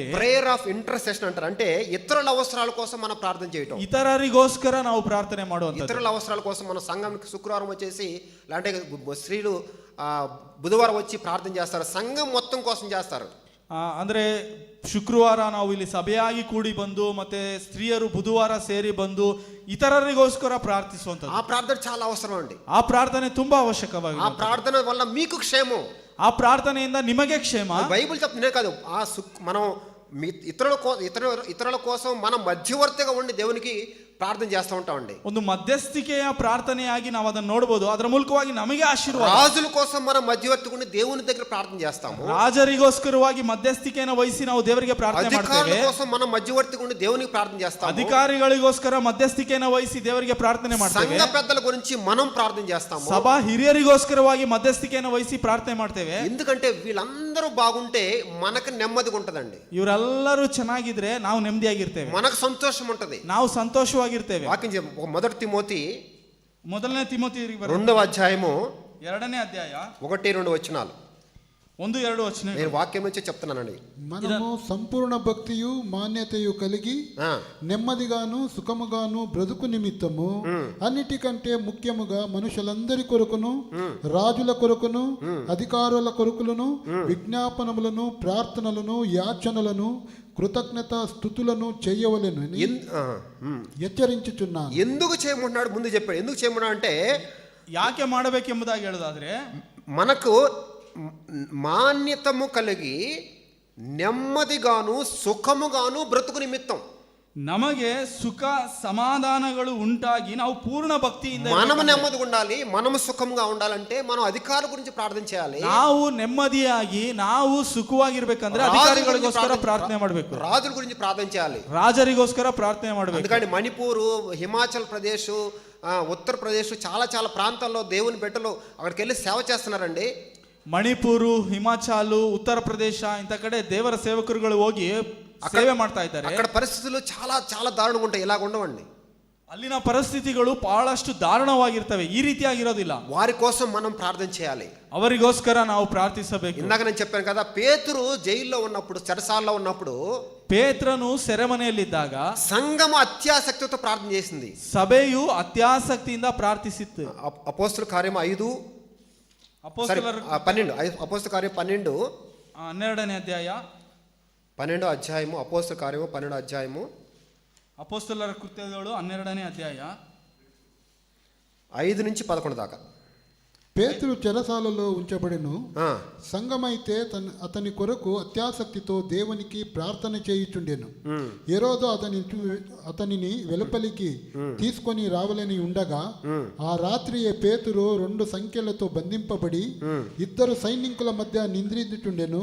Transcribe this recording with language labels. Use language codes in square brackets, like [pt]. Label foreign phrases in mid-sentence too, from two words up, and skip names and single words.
[en] prayer of intercession అంటారు. [te] అంటే ఇతరుల అవసరాల కోసం మనం ప్రార్థన చేయటం. [kn] ಇತರರಿಗೋಸ್ಕರ ನಾವು ಪ್ರಾರ್ಥನೆ ಮಾಡುವಂಥದ್ದು. [te] ఇతరుల అవసరాల కోసం మన సంఘంకి శుక్రవారం వచ్చేసి అంటే స్త్రీలు బుధవారం వచ్చి ప్రార్థన చేస్తారు, సంఘం మొత్తం కోసం చేస్తారు. [kn] ಅಂದ್ರೆ ಶುಕ್ರವಾರ ನಾವು ಇಲ್ಲಿ ಸಭೆಯಾಗಿ ಕೂಡಿ ಬಂದು ಮತ್ತೆ ಸ್ತ್ರೀಯರು ಬುಧವಾರ ಸೇರಿ ಬಂದು ಇತರರಿಗೋಸ್ಕರ ಪ್ರಾರ್ಥಿಸುವಂಥದ್ದು. [te] ఆ ప్రార్థన చాలా అవసరం అండి. [kn] ಆ ಪ್ರಾರ್ಥನೆ ತುಂಬಾ ಅವಶ್ಯಕವಾಗಿದೆ. [te] ఆ ప్రార్థన వల్ల మీకు క్షేమం, [kn] ಆ ಪ್ರಾರ್ಥನೆಯಿಂದ ನಿಮಗೆ ಕ್ಷೇಮ. [te] బైబిల్ చెప్తున్నే కాదు, మనం ఇతరుల కోసం మనం మధ్యవర్తిగా ఉండి దేవునికి ప్రార్థన చేస్తూ ఉంటామండి. [kn] ಒಂದು ಮಧ್ಯಸ್ಥಿಕೆಯ ಪ್ರಾರ್ಥನೆಯಾಗಿ ನಾವು ಅದನ್ನು ನೋಡಬಹುದು. ಅದರ ಮೂಲಕವಾಗಿ ನಮಗೆ ಆಶೀರ್ವಾದ. [te] రాజుల కోసం మనం మధ్యవర్తిగా ఉండి దేవుని దగ్గర ప్రార్థన చేస్తాము. [kn] ರಾಜರಿಗೋಸ್ಕರವಾಗಿ ಮಧ್ಯಸ್ಥಿಕೆಯನ್ನು ವಹಿಸಿ ನಾವು ದೇವರಿಗೆ ಪ್ರಾರ್ಥನೆ ಮಾಡ್ತೇವೆ. [te] అధికారుల కోసం మనం మధ్యవర్తిగా ఉండి దేవునికి ప్రార్థన చేస్తాము. [kn] ಅಧಿಕಾರಿಗಳಿಗೋಸ್ಕರ ಮಧ್ಯಸ್ಥಿಕೆಯನ್ನು ವಹಿಸಿ ದೇವರಿಗೆ ಪ್ರಾರ್ಥನೆ ಮಾಡ್ತೇವೆ. [te] సంఘ పెద్దల గురించి మనం ప్రార్థన చేస్తాము. [kn] ಸಭಾ ಹಿರಿಯರಿಗೋಸ್ಕರವಾಗಿ ಮಧ್ಯಸ್ಥಿಕೆಯನ್ನು ವಹಿಸಿ ಪ್ರಾರ್ಥನೆ ಮಾಡ್ತೇವೆ. [te] ఎందుకంటే వీళ్ళందరూ బాగుంటే మనకు నెమ్మదిగా ఉంటదండి. [kn] ಇವರೆಲ್ಲರೂ ಚೆನ್ನಾಗಿದ್ರೆ ನಾವು ನೆಮ್ಮದಿಯಾಗಿರ್ತೇವೆ, [te] మనకు సంతోషం ఉంటది, [kn] ನಾವು ಸಂತೋಷವಾಗಿರ್ತೇವೆ. [te] వాక్యం మొదటి తిమోతి [kn] ಮೊದಲನೇ ತಿಮೋತಿ [te] 2వ అధ్యాయము [kn] 2ನೇ ಅಧ್ಯಾಯ [te] 1-2 వచనాలు [kn] 1-2 ವಚನ. [te] నేను వాక్యం నుంచి చెప్తున్నానండి. మనము సంపూర్ణ భక్తియు మాన్యతయు కలిగి నెమ్మదిగాను సుఖముగాను బ్రతుకు నిమిత్తము అన్నిటికంటే ముఖ్యముగా మనుషులందరి కొరకును రాజుల కొరకును అధికారుల కొరకులను విజ్ఞాపనములను ప్రార్థనలను యాచనలను కృతజ్ఞత స్తుతులను చేయవలెను హెచ్చరించుచున్నాను. ఎందుకు చేయమంటున్నాడు ముందు చెప్పాడు. ఎందుకు చేయమన్నాడు అంటే [kn] ಯಾಕೆ ಮಾಡಬೇಕೆಂಬುದಾಗಿ ಹೇಳೋದಾದ್ರೆ [te] మనకు మాన్యతము కలిగి నెమ్మదిగాను సుఖముగాను బ్రతుకు నిమిత్తం [kn] ನಮಗೆ ಸುಖ ಸಮಾಧಾನಗಳು ಉಂಟಾಗಿ ನಾವು ಪೂರ್ಣ ಭಕ್ತಿಯಿಂದ [te] మనము నెమ్మదిగా ఉండాలి, మనము సుఖంగా ఉండాలంటే మనం అధికారుల గురించి ప్రార్థన చేయాలి. [kn] ನಾವು ನೆಮ್ಮದಿಯಾಗಿ ನಾವು ಸುಖವಾಗಿರ್ಬೇಕಂದ್ರೆ ಅಧಿಕಾರಿಗಳಿಗೋಸ್ಕರ ಪ್ರಾರ್ಥನೆ ಮಾಡಬೇಕು, [te] రాజుల గురించి ప్రార్థన చేయాలి, [kn] ರಾಜರಿಗೋಸ್ಕರ ಪ್ರಾರ್ಥನೆ ಮಾಡಬೇಕು. [te] ఎందుకంటే మణిపూరు, హిమాచల్ ప్రదేశ్, ఉత్తరప్రదేశ్ చాలా చాలా ప్రాంతాల్లో దేవుని బిడ్డలు అక్కడికి వెళ్ళి సేవ చేస్తున్నారండి. [kn] ಮಣಿಪುರು, ಹಿಮಾಚಲು, ಉತ್ತರ ಪ್ರದೇಶ ಇಂಥ ಕಡೆ ದೇವರ ಸೇವಕರುಗಳು ಹೋಗಿ ಸೇವೆ ಮಾಡ್ತಾ ಇದ್ದಾರೆ. [te] అక్కడ పరిస్థితులు చాలా చాలా దారుణంగా ఉంటాయి, ఇలాగ ఉండవండి. [kn] ಅಲ್ಲಿನ ಪರಿಸ್ಥಿತಿಗಳು ಬಹಳಷ್ಟು ದಾರುಣವಾಗಿರ್ತವೆ, ಈ ರೀತಿಯಾಗಿರೋದಿಲ್ಲ. [te] వారి కోసం మనం ప్రార్థన చేయాలి, [kn] ಅವರಿಗೋಸ್ಕರ ನಾವು ಪ್ರಾರ್ಥಿಸಬೇಕು. [te] ఇందాక నేను చెప్పాను కదా, పేతురు జైల్లో ఉన్నప్పుడు, చెరసాలలో ఉన్నప్పుడు [kn] ಪೇತ್ರನು ಸೆರೆಮನೆಯಲ್ಲಿದ್ದಾಗ [te] సంఘము అత్యాసక్తితో ప్రార్థన చేసింది. [kn] ಸಭೆಯು ಅತ್ಯಾಸಕ್ತಿಯಿಂದ ಪ್ರಾರ್ಥಿಸಿತ್ತು. [te] అపోస్తల కార్యం 5 12 అపోస్తల కార్యం 12 [kn] 12ನೇ ಅಧ್ಯಾಯ [te] 12వ అధ్యాయము అపోస్తల కార్యము 12వ అధ్యాయము [kn] ಅಪೊಸ್ತಲರ ಕೃತ್ಯಗಳು 12ನೇ ಅಧ್ಯಾಯ [te] 5-11 దాకా. పేతురు చెరసాలలో ఉంచబడెను. సంఘమైతే అతని కొరకు అత్యాసక్తితో దేవునికి ప్రార్థన చేయుచుండెను. హేరోదు అతనిని వెలుపలికి తీసుకొని రావాలని ఉండగా ఆ రాత్రియే పేతురు 2 సంఖ్యలతో బంధింపబడి 2 సైనికుల మధ్య నిద్రించుచుండెను.